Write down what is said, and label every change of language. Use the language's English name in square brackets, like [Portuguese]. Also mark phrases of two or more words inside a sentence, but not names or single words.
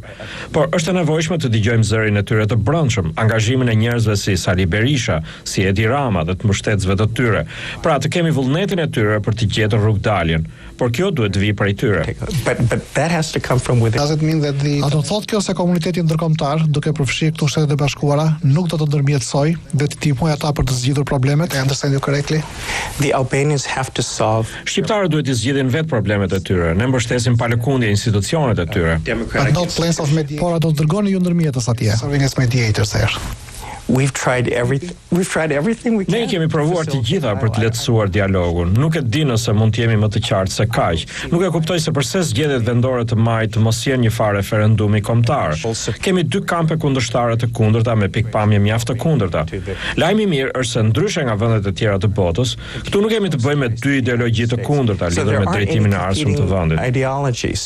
[Albanian] Por është e nevojshme të dëgjojmë zërin e tyre të brendshëm, angazhimin e njerëzve si Sali Berisha, si Edi Rama dhe të mbështetësve të tyre. Pra të kemi vullnetin e tyre për të gjetur rrugdaljen. Por kjo duhet të vijë prej tyre. A do thotë kjo se komuniteti ndërkombëtar, duke përfshirë këtu Shtetet e Bashkuara, nuk do të ndërmjetësoj dhe të ndihmojë ata për të zgjidhur problemet? [English] I understand you correctly? [Albanian] Shqiptarët duhet të zgjidhin vetë problemet e tyre. Ne mbështesim pa lëkundje institucionet e tyre. Por a do të dërgoni ju ndërmjetës atje? [English] Serving as mediators there. We've tried everything we can. [Albanian] Ne kemi provuar të gjitha për të lehtësuar dialogun. Nuk e di nëse mund të jemi më të qartë se kaq. Nuk e kuptoj se pse zgjedhjet vendore të majit të mos jenë një farë referendumi kombëtar. Kemi 2 kampe kundërshtare të kundërta me pikpamje mjaft të kundërta. Lajmi i mirë është se ndryshe nga vendet e tjera të botës, këtu nuk kemi të bëjmë me 2 ideologji të kundërta lidhur me drejtimin e ardhshëm të vendit.